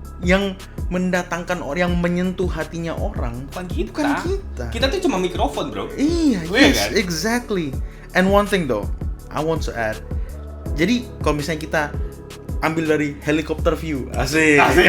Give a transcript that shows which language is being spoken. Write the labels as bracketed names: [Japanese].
[Indonesian] Yang mendatangkan orang, yang menyentuh hatinya orang. Bukan kita. Bukan kita. Kita tuh cuma mikrofon, bro. Iya, Iya [English] yes, [Indonesian] kan? [English] exactly. And one thing though, I want to add. [Indonesian] Jadi kalau misalnya kita ambil dari helicopter view, asik.